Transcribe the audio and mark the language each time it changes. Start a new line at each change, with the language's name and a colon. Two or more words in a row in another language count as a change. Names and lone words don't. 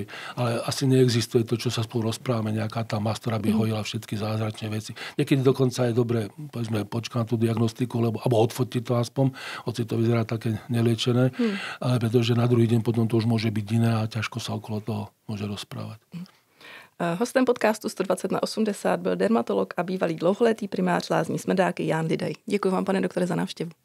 Slovak: Ale asi neexistuje to, čo sa spolu rozprávame, nejaká tá mast, ktorá by hojila všetky zázračné veci. Niekedy dokonca je dobre, povedzme, počkať na tú diagnostiku, alebo odfotiť to aspoň, hoci to vyzerá také neliečené, ale pretože na druhý deň potom to už môže byť iné a ťažko sa okolo toho môže rozprávať.
Czech: Hostem podcastu 120/80 byl dermatolog a bývalý dlouholetý primář Lázní Smrdáky Ján Lidej. Děkuji vám, pane doktore, za návštěvu.